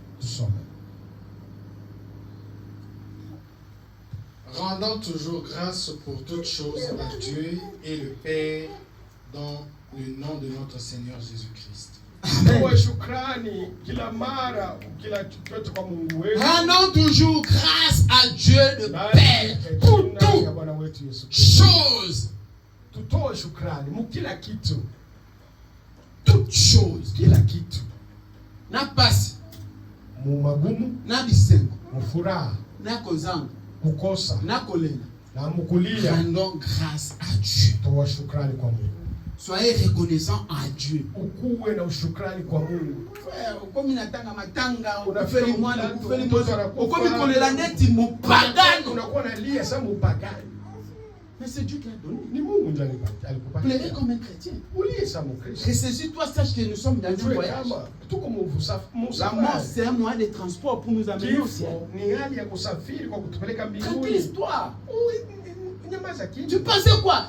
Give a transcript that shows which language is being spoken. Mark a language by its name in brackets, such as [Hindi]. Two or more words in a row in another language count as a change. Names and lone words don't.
[French] Rendant toujours grâce pour toutes choses à Dieu et le Père dans le nom de notre Seigneur Jésus-Christ. Rendons toujours grâce à Dieu le Père pour toutes choses. Toutes choses. [Lingala] Na pasi. Na bisengo. Na kozanga. Na kolela. [French] Rendons grâce à Dieu. Soyez reconnaissants à Dieu. [Lingala] Comme natanga matanga, ukufeli mwana, ukufeli moto, ukomi kolela neti mupagano. [French] Mais c'est Dieu qui a donné. Plairer comme un chrétien. Ressaisis-toi, sache que nous sommes dans un voyage. La mort, c'est un moyen de transport pour nous amener au ciel. Tranquille histoire. Tu pensais quoi?